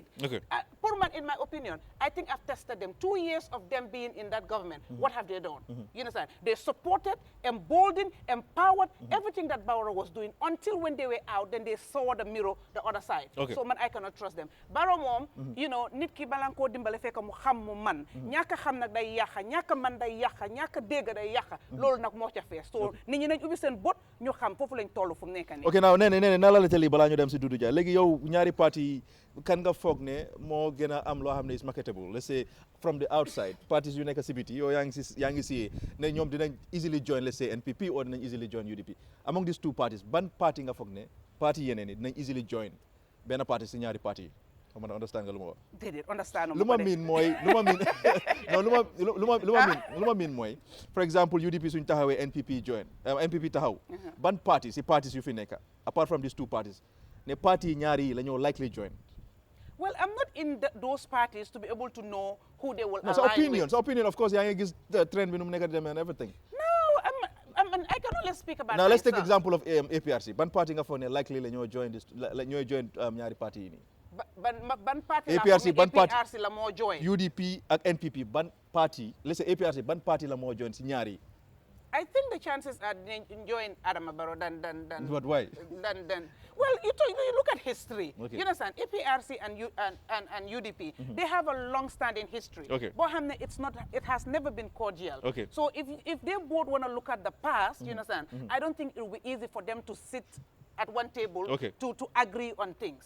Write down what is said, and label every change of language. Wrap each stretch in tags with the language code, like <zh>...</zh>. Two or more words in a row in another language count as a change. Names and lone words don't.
<en>Okay. Purman, in my opinion, I think I've tested them. 2 years of them being in that government, what have they done? You understand? They supported, emboldened, empowered everything that Barrow was doing until when they were out, then they saw the mirror, the other side. Okay. So man, I cannot trust them.</en> <wo>Barrow mom, nit ki balanko dimbale fekk mu xam mu man. Ñaka xam nak day yaxa, ñaka man day yaxa, ñaka dégg day yaxa. Loolu nak mo ca fees. So nit ñi nañ ubbi seen bot ñu xam foofu lañ toll fu mu nekk nii.</wo> <en>ok now</en> <wo>nee na la tali balaa ñu dem si Dudu Dia léegi yow ñaari parti kan nga foog ne moo gën a am loo xam ne</wo> <en>is marketable let's say from the outside parties</en> <wo>yu nekk si biti yow yaa ngi si ne ñoom dinañ</wo> <en>easily join let's say NPP</en> <wo>or dinañ</wo> <en>easily join UDP among these two parties</en> <wo>ban party nga foog ne parti yeneen yi dinañ</wo> <en>easily join</en> <wo>benn parti si ñaari parti yi xam nga understand nga lu ma wax. déedéet understand lu ma miin mooy</wo> <en>for example</en> <wo>UDP suñ taxawee NPP join NPP taxaw ban parti si parties yu fi nekk</wo> <en>apart from these two parties</en> <wo>ne parti ñaari yi la ñoo</wo> <en>likely join. Well, I'm not in those parties to be able to know who they will align with. So opinion, of course,</en> <wo>yaa ngi gis</wo> <en>the trend</en> <wo>bi nu mu nekk dem</wo> <en>and everything. No, I can only speak about now myself. let's take example of</en> <wo>APRC ban parti nga foog ne likely la ñoo join ñaari parti yi nii. ban parti APRC ban parti APRC la moo join. UDP ak NPP ban parti</wo> <en>let's say</en> <wo>APRC ban parti la moo join si ñaari.</wo> <en>I think the chances are join Adama Barrow than But why? Well, you look at history. Okay. You understand? APRC and UDP, they have a long-standing history. Okay. But it has never been cordial. Okay. So if they both want to look at the past, you understand? I don't think it will be easy for them to sit at one table to agree on things.</en>